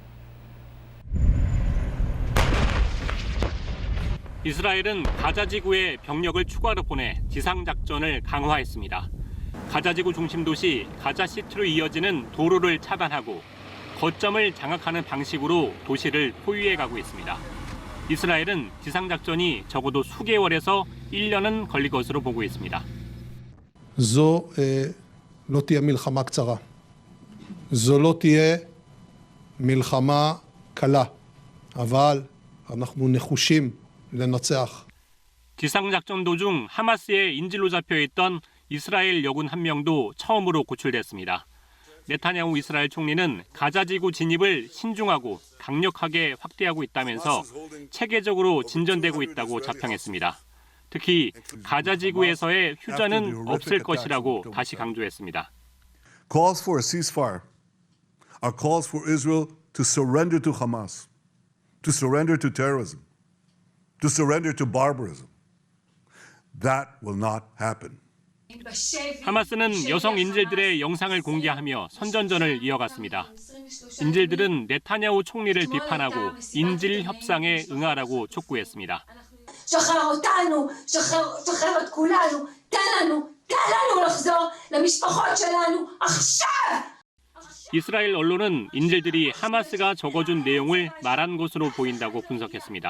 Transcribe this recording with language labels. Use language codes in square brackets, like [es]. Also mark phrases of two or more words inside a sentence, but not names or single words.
[ko] 이스라엘은 가자지구에 병력을 추가로 보내 지상작전을 강화했습니다. 가자지구 중심 도시 가자시티로 이어지는 도로를 차단하고 거점을 장악하는 방식으로 도시를 포위해가고 있습니다. 이스라엘은 지상작전이 적어도 수개월에서 1년은 걸릴 것으로 보고 있습니다. [he] זו לא תהיה מלחמה קצרה. זו לא תהיה מלחמה קלה. אבל אנחנו נחושים לנצח. [ko] 지상작전 도중 하마스의 인질로 잡혀있던 이스라엘 여군 한 명도 처음으로 구출됐습니다. 네타냐후 이스라엘 총리는 가자지구 진입을 신중하고 강력하게 확대하고 있다면서 체계적으로 진전되고 있다고 자평했습니다. 특히 가자지구에서의 휴전은 없을 것이라고 다시 강조했습니다. [en] Calls for a ceasefire are calls for Israel to surrender to Hamas, to surrender to terrorism, to surrender to barbarism. That will not happen. [ko] 하마스는 여성 인질들의 영상을 공개하며 선전전을 이어갔습니다. 인질들은 네타냐후 총리를 비판하고 인질 협상에 응하라고 촉구했습니다. 이스라엘 언론은 인질들이 하마스가 적어준 내용을 말한 것으로 보인다고 분석했습니다.